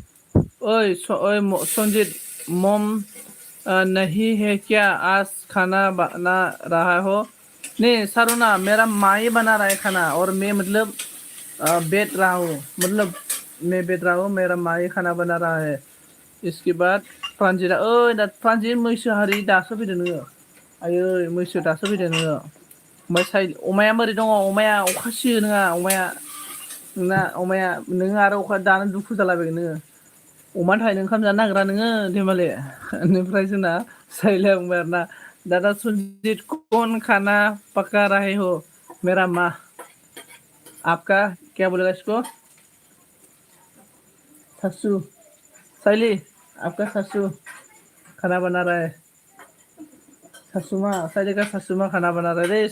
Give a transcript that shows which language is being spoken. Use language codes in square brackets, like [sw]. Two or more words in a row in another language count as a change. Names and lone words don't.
[hi] संगीता ओए संजीत, मम नहीं है क्या? आज खाना बना रहा हो? नहीं सारुना, मेरा माँ ही बना रहा है खाना, और मैं मतलब बैठ रहा हूँ, मतलब मैं बैठ रहा हूँ, मेरा माँ ही खाना बना रहा है। [brx] इसके बाद प्रान्जिता, ओइ दा प्रान्जित मैसो हारि दासो फैदों नोङो। आयै मैसो दासो फैदों नोङो। ओमफ्राय अमाया बोरै दङ? अमाया अखा सियो नोङा, अमाया नोंना अमाया नोङो आरो अखा दानो दुखु जालाबायगोन नोङो। अमानि थाखायनो ओंखाम जानो नागिरा नोङो धेमालि। बेनिफ्राय जोंना साइलाया बुंबाय आरोना, [hi] दादा सुरजीत कौन खाना पका रहे हो? मेरा माँ। आपका क्या बोलेगा इसको? सासू। साइली, आपका सासू खाना बना रहा है। सासू माँ, साइली का सासू माँ खाना बना रहा है रे।